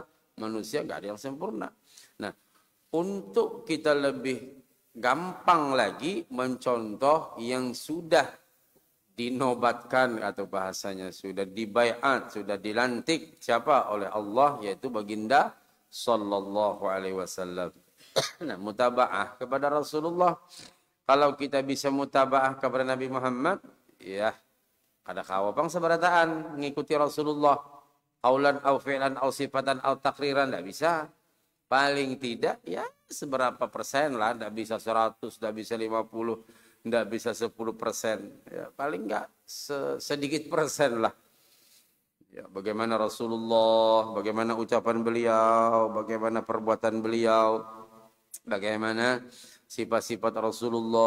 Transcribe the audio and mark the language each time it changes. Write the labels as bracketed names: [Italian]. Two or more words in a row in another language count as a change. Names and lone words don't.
[Indonesian] Manusia nggak ada yang sempurna. Nah, untuk kita lebih gampang lagi mencontoh yang sudah dinobatkan atau bahasanya sudah dibaiat, sudah dilantik siapa oleh Allah, yaitu baginda [Arabic] صلى الله عليه وسلم. [Indonesian] Nah, mutaba'ah kepada Rasulullah. Kalau kita bisa mutaba'ah kepada Nabi Muhammad, ya kada kawapang seberataan mengikuti Rasulullah. [Arabic] قولا أو فعلا أو صفة أو تقريرا [Indonesian] tidak bisa. Paling tidak ya seberapa persen lah, tidak bisa 100, tidak bisa 50, tidak bisa 10%. Ya, paling enggak sedikit persen lah. Ya, bagaimana Rasulullah, bagaimana ucapan beliau, bagaimana perbuatan beliau, bagaimana sifat-sifat Rasulullah.